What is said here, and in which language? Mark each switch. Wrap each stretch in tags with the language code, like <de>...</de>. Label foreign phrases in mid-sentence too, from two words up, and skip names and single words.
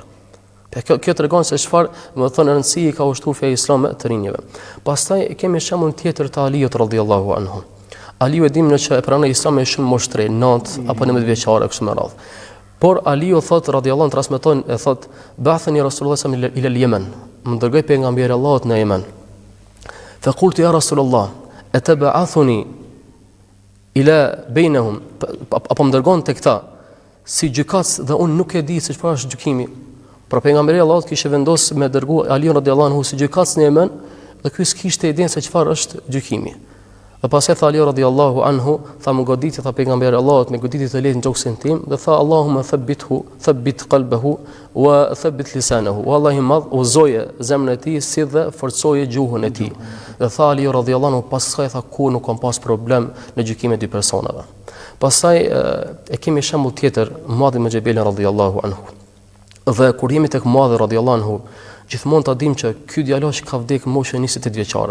<sq>Kjo tregon se çfarë, më thon, rëndësi i ka ushtuar feja islame të rinjve. Pastaj kemi shembull tjetër të Aliut</sq> <ar>رضي الله عنه.</ar> <sq>Aliu e dimë që e pranoi Islamin shumë moshtre, 9 apo 19 vjeçare kështu me radhë. Por Aliu thot</sq> <ar>رضي الله عنه</ar> <sq>transmeton, e thot,</sq> <ar>بعثني رسول الله صلى الله عليه وسلم إلى اليمن,</ar> <sq>më dërgoi pejgamberi Allahut në Yemen.</sq> <ar>فقلت يا رسول الله أتبعثني إلى بينهم,</ar> <sq>apo më dërgon tek ta si gjykatës dhe unë nuk e di se çfarë është gjykimi. Pra pejgamberi Allahut kishte vendosur me dërgu Aliun</sq> <ar>رضي الله عنه</ar> <sq>si gjykatës në Yemen, dhe ky s'kishte idenë se çfarë është gjykimi. Dhe pastaj tha Aliu</sq> <ar>رضي الله عنه,</ar> <sq>tha më goditi, tha pejgamberi Allahut me goditje të lehtë në gjoksin tim, dhe tha</sq> <ar>اللهم ثبت قلبه وثبت لسانه.</ar> <sq>Wallahi madh uzoje zemrën e tij si dhe forcoje gjuhën e tij. Dhe tha Aliu</sq> <ar>رضي الله عنه,</ar> <sq>pas kësaj tha ku nuk kam pas problem në gjykimin e dy personave. Pastaj e kemi shembull tjetër, Muadhi ibn Jabal</sq> <ar>رضي الله عنه.</ar> <sq>Dhe kur jemi tek Muadhi</sq> <ar>رضي الله عنه,</ar> <sq>gjithmonë ta dim që ky djalosh ka vdekur moshën 28 vjeçare.</sq>